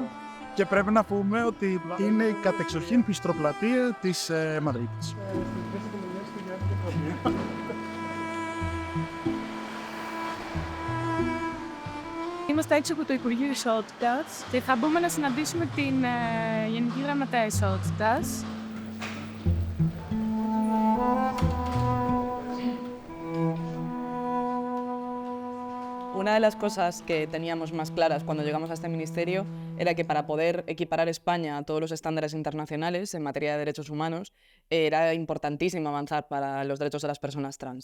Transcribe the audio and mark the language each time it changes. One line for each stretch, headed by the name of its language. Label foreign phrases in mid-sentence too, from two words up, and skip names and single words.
Greek: Και πρέπει να πούμε ότι είναι η κατεξοχήν πιστροπλατεία της Μαδρίτης. Είμαστε έξω από το Υπουργείο Ισότητας και θα μπούμε να συναντήσουμε την Γενική Γραμματέα Ισότητας.
Spanish: Una de las cosas que teníamos más claras cuando llegamos a este ministerio era que para poder equiparar España a todos los estándares internacionales en materia de derechos humanos era importantísimo avanzar para los derechos de las personas trans.